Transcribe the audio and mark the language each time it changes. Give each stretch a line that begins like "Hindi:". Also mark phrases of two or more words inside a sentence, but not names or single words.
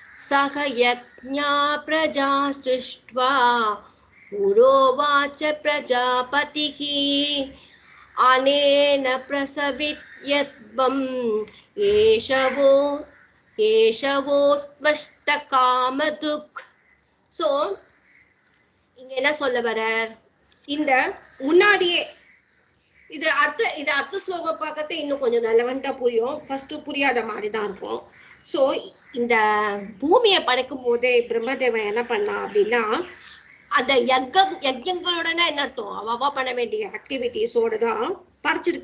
Sanskrit: सह यज्ञा प्रजा सृष्ट्वा पुरोवाच प्रजापतिः अनेन प्रसवित्यत्वम् केशवोऽस्मष्टकामधुक्.
Tamil: So இங்க என்ன சொல்ல வரார்? இந்த முன்னாடியே இது அர்த்த ஸ்லோகம் பார்க்கறது இன்னும் கொஞ்சம் ரெலவெண்டா புரியும். ஃபர்ஸ்ட் புரியாத மாதிரி தான் இருக்கும். ஸோ இந்த பூமியை படைக்கும் போதே பிரம்மதேவன் என்ன பண்ணா அப்படின்னா, அந்த யஜ்யங்களோடனா என்ன அர்த்தம், அவ பண்ண வேண்டிய ஆக்டிவிட்டிஸோட தான் படைச்சிருக்க.